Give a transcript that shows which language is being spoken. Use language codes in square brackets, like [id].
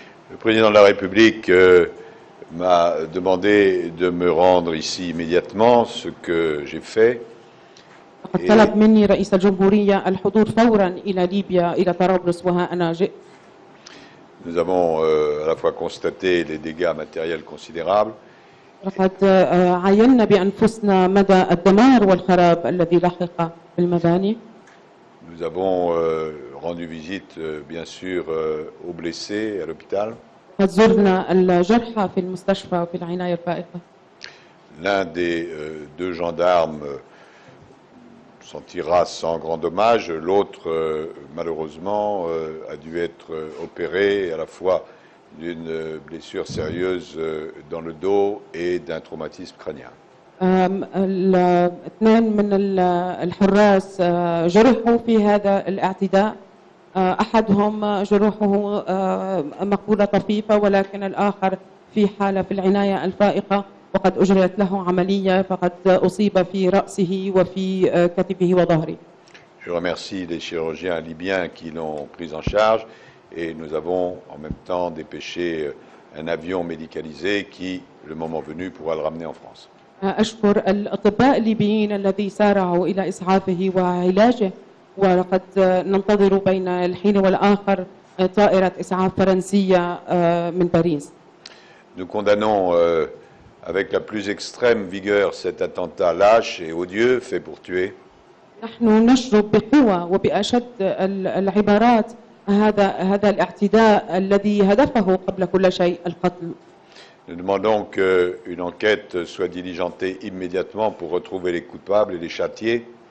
[fr] Le président de la République m'a demandé de me rendre ici immédiatement, ce que j'ai fait. [ar] طلب مني رئيس الجمهورية الحضور فورا إلى ليبيا إلى طرابلس، وها أنا جئت. [fr] Nous avons à la fois constaté les dégâts matériels considérables. [ar] لقد عاينا بأنفسنا مدى الدمار والخراب الذي لحق بالمباني. [fr] Nous avons rendu visite, bien sûr, aux blessés à l'hôpital. [ar] قد زرنا الجرحى في المستشفى وفي العناية الفائقة. [fr] L'un des deux gendarmes s'en tira sans grand dommage. L'autre, malheureusement, a dû être opéré à la fois d'une blessure sérieuse dans le dos et d'un traumatisme crânien. [ar] الاثنين من الحراس جرحوا في هذا الاعتداء. أحدهم جروحه مقبولة طفيفة ولكن الآخر في حالة في العناية الفائقة وقد أجريت له عملية فقد أصيب في رأسه وفي كتفه وظهره. [fr] Je remercie les chirurgiens libyens qui l'ont pris en charge et nous avons en même temps dépêché un avion médicalisé qui, le moment venu, pourra le ramener en France. [ar] أشكر الأطباء الليبيين الذي سارعوا إلى إسعافه وعلاجه ولقد ننتظر بين الحين والآخر طائرة إسعاف فرنسية من باريس. [fr] Nous condamnons avec la plus extrême vigueur cet attentat lâche et odieux fait pour tuer. [ar] نحن نشرب بقوة وبأشد العبارات هذا الاعتداء الذي هدفه قبل كل شيء القتل. [fr] Nous demandons qu'une enquête soit diligentée immédiatement pour retrouver les coupables et les châtier.